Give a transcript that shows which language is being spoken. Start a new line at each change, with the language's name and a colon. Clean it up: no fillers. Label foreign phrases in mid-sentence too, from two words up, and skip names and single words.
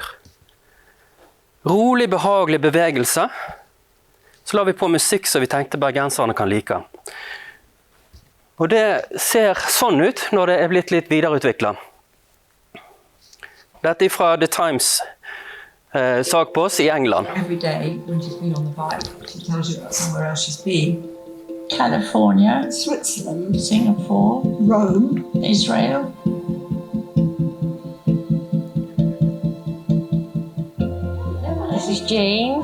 Norwegian: Rolig, behagelig bevegelse. Så la vi på musikk som vi tenkte bergenserne kan like. Og det ser sånn ut når det blitt litt videreutviklet. Dette fra The Times sak på oss i England.
English: Every day when she's been on the bike, she tells you about somewhere else she's been. California, Switzerland, Singapore, Rome, Israel. This is Jean.